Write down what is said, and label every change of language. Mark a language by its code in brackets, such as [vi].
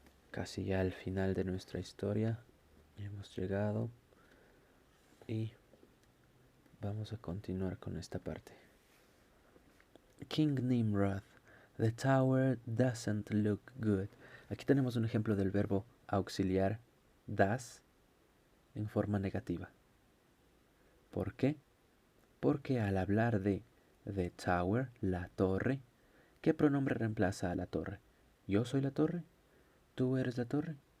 [es] Casi ya al final de nuestra historia hemos llegado y vamos a continuar con esta parte. [en] King Nimrod, the tower doesn't look good. [es] Aquí tenemos un ejemplo del verbo auxiliar does en forma negativa. ¿Por qué? Porque al hablar de [en] the tower, [es] la torre, ¿qué pronombre reemplaza a la torre? ¿Yo soy la torre? ¿Tú eres la torre?